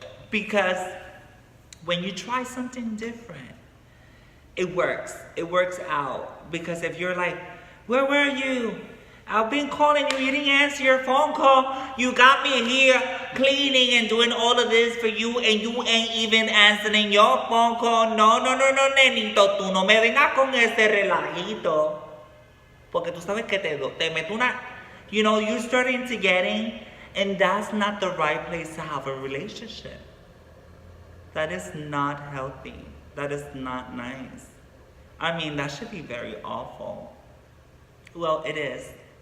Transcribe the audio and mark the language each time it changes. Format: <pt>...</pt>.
<en>Because when you try something different, it works. It works out. Because if you're like, where were you? I've been calling you, you didn't answer your phone call. You got me here cleaning and doing all of this for you and you ain't even answering your phone call.</en> <es>No, nenito, tú no me vengas con ese relajito. Porque tú sabes que te meto una,</es> <en>you know, you're starting to getting, and that's not the right place to have a relationship. That is not healthy. That is not nice. I mean, that should be very awful. Well, it is.</en>